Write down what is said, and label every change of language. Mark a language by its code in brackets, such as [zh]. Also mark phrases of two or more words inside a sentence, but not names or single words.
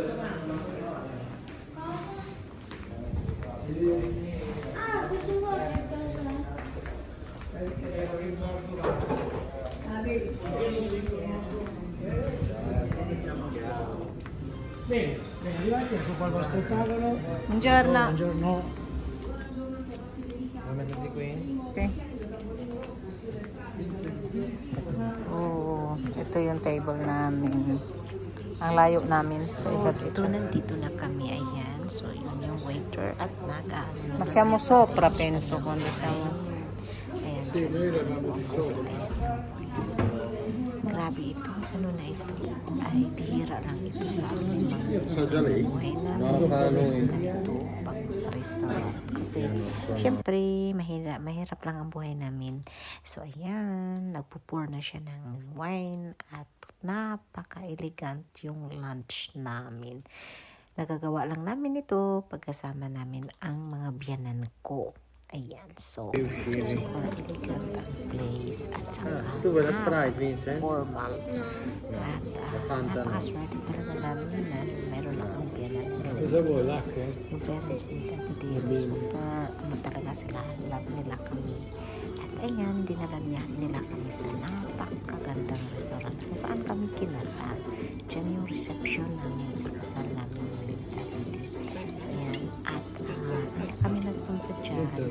[it] Ah, questo qua che cosa Bene, arrivati, ecco qua il vostro tavolo. Buongiorno. Buongiorno. Vuoi metterti qui? [tl] Okay. Oh, ito yung table namin. Ang layo namin sa isa't isa. Nandito na kami, ayan. So, yun yung waiter at nag-ano. [it] Masyamo sopra, penso, quando siamo. [tl] Ayan, so, grabe ito. Ano na ito? Ay, bihira lang ito sa amin. Sa buhay na. Ganito, pag-restaurant. Kasi, syempre, mahirap lang ang buhay namin. So, ayan, nagpupur na siya ng wine at napaka-elegant yung lunch namin. Nagagawa lang namin ito pagkasama namin ang mga biyanan ko. Ayan, so [en] super elegant [tl] ang place at saka [it] Tu vuoi la Sprite, Vincent? [en] formal. [tl] At napakaswerte talaga namin na meron lang ang biyanan. [it] Cosa vuoi, latte? [tl] Yung parents nila, hindi super, ano talaga sila, love nila kami. At ayan, dinala nila kami sa napakagandang restaurant kung saan kami kinasal. Diyan yung reception namin sa kasal namin ulit. So ayan, at kami nagpunta dyan.